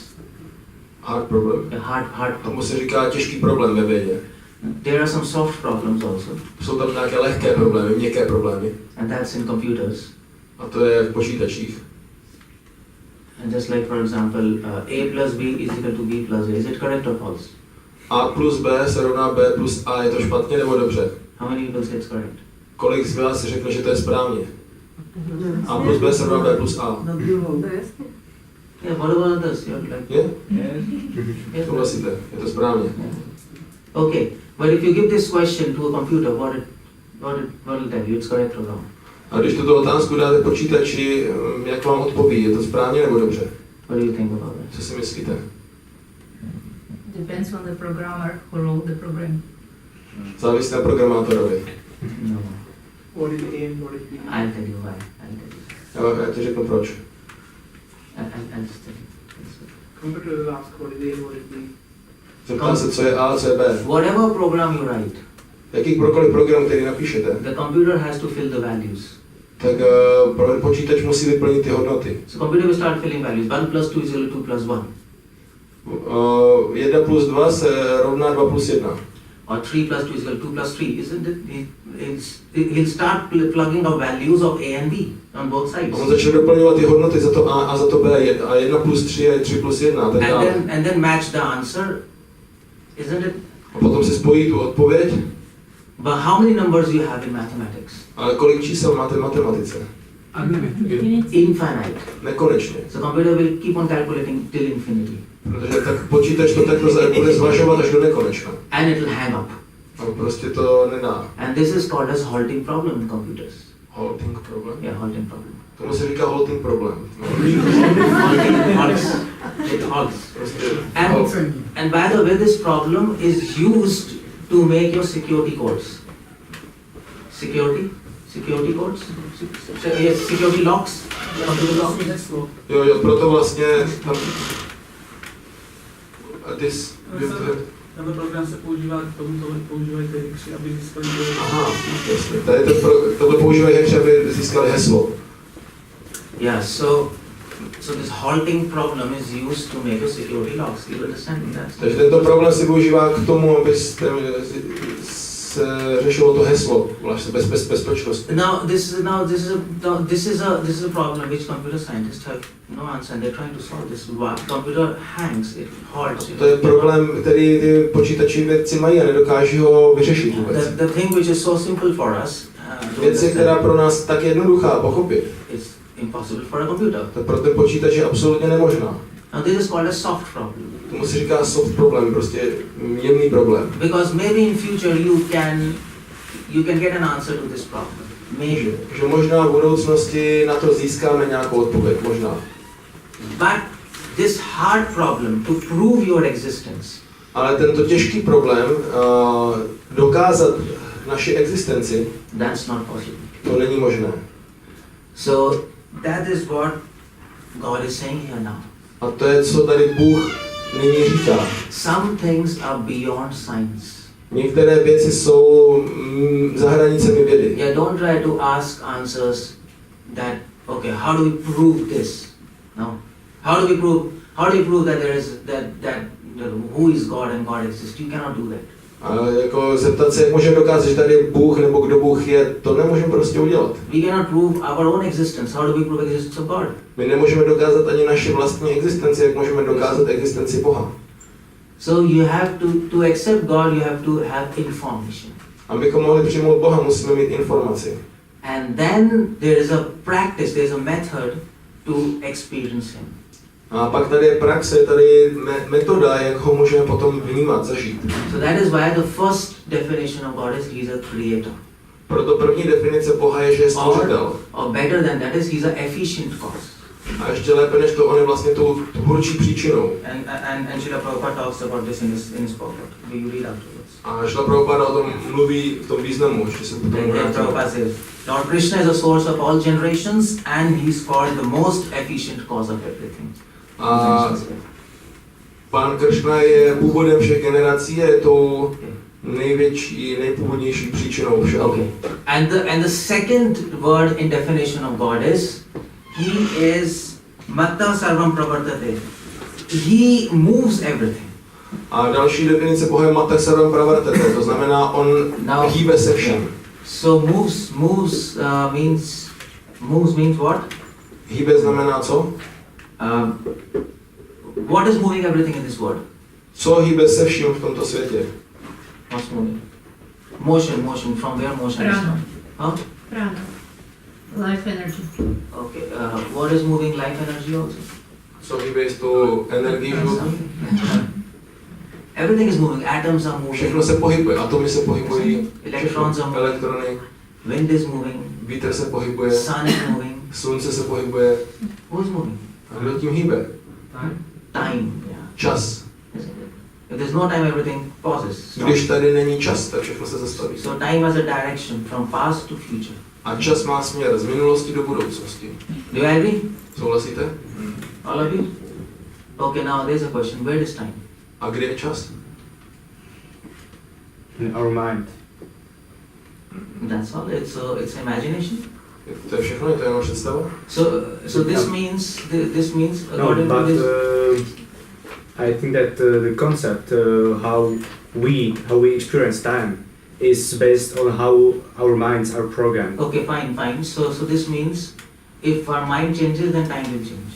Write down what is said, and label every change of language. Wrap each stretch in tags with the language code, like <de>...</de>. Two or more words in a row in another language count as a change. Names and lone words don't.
<en>Hard problem. A hard</en> <cs>Tomu problem. se říká těžký problém ve vědě.</cs> <en>There are some soft problems also,</en> <cs>Jsou tam nějaké lehké problémy, měkké problémy.</cs> <en>and that's in computers.</en> <cs>A to je v počítačích.</cs> <en>And just like for example, A plus B is equal to B plus A. Is it correct or false?</en> <cs>A plus B se rovná B plus A. Je to špatně nebo dobře?</cs> <en>How many people say it's correct?</en> <cs>Kolik z vás řekne, že to je správně? A plus B se rovná B plus A. Na druhou. To je jasně.</cs> <en>Yeah, what about others? You're like,</en> <cs>Je?</cs> <en>yes.</en> <cs>Souhlasíte, je to správně.</cs> <en>Okay, but if you give this question to a computer, what will tell you? It's correct or wrong?</en> <cs>A když tuto otázku dáte počítači, jak vám odpoví, je to správně nebo dobře?</cs> <en>What do you think about it?</en> <cs>Co si myslíte?</cs> <en>Depends on the programmer who wrote the program.</en> <cs>Závisí na programátorovi.</cs> <en>No. What is A and what is B? I'll tell you why.</en> <cs>Já ti řeknu proč.</cs> <en>I'll just tell you. Computer will ask what is A and what is B.</en> <cs>Zeptá se, co je A a co je B.</cs> <en>Whatever program you write,</en> <cs>Jakýkoliv program, který napíšete,</cs> <en>the computer has to fill the values.</en> <cs>tak počítač musí vyplnit ty hodnoty.</cs> <en>So computer will start filling values. 1 plus 2 is equal to 2 plus 1.</en> <cs>1 plus 2 se rovná 2 plus 1.</cs> <en>Or 3 plus 2 is equal to 2 plus 3, isn't it? He'll start plugging up values of A and B on both sides.</en> <cs>On začne doplňovat ty hodnoty za to A a za to B. A 1 plus 3 je 3 plus 1 a tak dále.</cs> <en>And then match the answer, isn't it?</en> <cs>A potom si spojí tu odpověď.</cs> <en>But how many numbers you have in mathematics?</en> <cs>Ale kolik čísel máte v matematice?</cs> <en>Infinite.</en> <cs>Nekonečně.</cs> <en>So computer will keep on calculating till infinity.</en> <cs>Protože tak počítač to takto bude zvažovat až do nekonečna.</cs> <en>And it will hang up.</en> <cs>A prostě to nedá.</cs> <en>And this is called as halting problem in computers. Halting problem? Yeah, halting problem.</en> <cs>Tomu se říká</cs> <en>halting problem. Halts. It halts.</en> <cs>Prostě</cs> <en>And by the way, this problem is used to make your security codes. Security codes? Yes, security locks. Computer locks.</en> <cs>Jo, proto vlastně tam Tento program se používá k tomu, tohle používají ty hackeři, aby získali aha, jasně. Tady tohle používají hackeři, aby získali heslo.</cs> <en>Yeah, so this halting problem is used to make your security locks. You understand that?</en> <cs>Takže tento problém si používá k tomu, aby se řešilo to heslo, vlastně bezpečnost.</cs> <en>Now this is a problem which computer scientists have no answer, and they're trying to solve this. Computer hangs, it halts.</en> <cs>To je problém, který ty počítači vědci mají a nedokáží ho vyřešit vůbec.</cs> <en>The thing which is so simple for us,</en> <cs>Věc, která pro nás tak jednoduchá pochopit,</cs> <en>is impossible for a computer.</en> <cs>to pro ten počítač je absolutně nemožná.</cs> <en>Now this is called a soft problem.</en> <cs>Tomu se říká</cs> <en>soft problem,</en> <cs>prostě jemný problém.</cs> <en>Because maybe in future you can get an answer to this problem. Maybe.</en> <cs>Že možná v budoucnosti na to získáme nějakou odpověď, možná.</cs> <en>But this hard problem to prove your existence.</en> <cs>Ale tento těžký problém dokázat naši existenci,</cs> <en>That's not possible.</en> <cs>to není možné.</cs> <en>So that is what God is saying here now.</en> <cs>A to je, co tady Bůh nyní říká.</cs> <en>Some things are beyond science.</en> <cs>Některé věci jsou za hranicemi vědy.</cs> <en>Yeah, don't try to ask answers that, okay, how do we prove this? No. How do we prove that there is that who is God and God exists? You cannot do that.</en> <cs>A jako zeptat se, jak můžeme dokázat, že tady je Bůh nebo kdo Bůh je, to nemůžeme prostě udělat.</cs> <en>We cannot prove our own existence. How do we prove existence of God?</en> <cs>My nemůžeme dokázat ani naši vlastní existenci, jak můžeme dokázat existenci Boha.</cs> <en>So you have to accept God, you have to have information.</en> <cs>Abychom mohli přijmout Boha, musíme mít informaci.</cs> <en>And then there is a practice, there is a method to experience Him.</en> <cs>A pak tady je praxe, tady je metoda, jak ho můžeme potom vnímat, zažít.</cs> <en>So that is why the first definition of God is He is a creator.</en> <cs>Proto první definice Boha je, že je stvořitel.</cs> <en>Or better than that is He is an efficient cause.</en> <cs>A ještě lépe než to, on je vlastně tou tvůrčí příčinou.</cs> <en>And Srila Prabhupada talks about this in his booklet. Will you read afterwards?</en> <cs>A Srila Prabhupada o tom mluví v tom významu, že se potom</cs> <en>Then Prabhupada says, Lord Krishna is a source of all generations and He is called the most efficient cause of everything.</en> <cs>A Pán Krishna je původem všech generací a je tou největší, nejpůvodnější příčinou všeho.</cs> <en>Okay. And the second word in definition of God is He is</en> <sa>मत्तः सर्वं प्रवर्तते.</sa> <en>He moves everything.</en> <cs>A další definice Boha je</cs> <sa>मत्तः सर्वं प्रवर्तते,</sa> <cs>to znamená on hýbe se všem.</cs> <en>So moves means what?</en> <cs>Hýbe znamená co?</cs> <en>What is moving everything in this world?</en> <cs>Co hýbe se vším v tomto světě?</cs> <en>What's moving? Motion. From where motion is Prana. from? Huh? Prana. Life energy. Okay, what is moving life energy also?</en> <cs>Co hýbe s tou energií životní?</cs> <en>Everything is moving. Atoms are moving.</en> <cs>Všechno se pohybuje, atomy se pohybují,</cs> <en>Electrons are moving.</en> <cs>elektrony,</cs> <en>Wind is moving.</en> <cs>vítr se pohybuje,</cs> <en>Sun is moving.</en> <cs>slunce se pohybuje.</cs> <en>Who is moving?</en> <cs>A kdo tím hýbe?</cs> <en>Time. Yeah.</en> <cs>Čas.</cs> <en>If there's no time, everything pauses.</en> <cs>Když tady není čas, tak všechno se zastaví.</cs> <en>So time has a direction from past to future.</en> <cs>A čas má směr z minulosti do budoucnosti.</cs> <en>Do you agree?</en> <cs>Souhlasíte?</cs> <en>All of you? Okay, now there's a question. Where is time?</en> <cs>A kde je čas?</cs> <en>In our mind. That's all. It's imagination.</en> <cs>To je všechno, je to jenom představa?</cs> <en>So this means No, according to but this. I think that the concept how we experience time is based on how our minds are programmed. Okay, fine. So this means if our mind changes, then time will change.</en>